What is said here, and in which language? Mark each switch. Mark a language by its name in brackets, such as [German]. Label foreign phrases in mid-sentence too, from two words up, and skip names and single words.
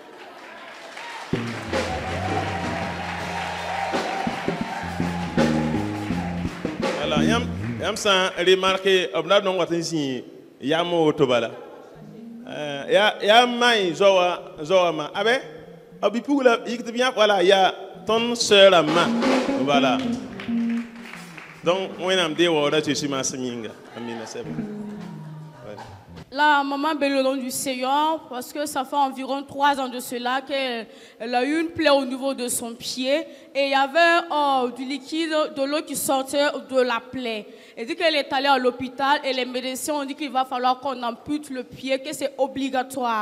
[Mossi] yãmb sã n remarke b na nong wat n zĩ yam woto bala yaa mai zoa ma abe a bipug la yik tɩ b yãk wala yaa tõnd sœur rãmbã bala donc wẽnnaam dee waoodã tɩ maasem yĩnga amina sɛb. [French] La maman bénit le nom du Seigneur parce que ça fait environ 3 ans de cela qu'elle a eu une plaie au niveau de son pied et il y avait du liquide, de l'eau qui sortait de la plaie. Elle dit qu'elle est allée à l'hôpital et les médecins ont dit qu'il va falloir qu'on ampute le pied, que c'est obligatoire.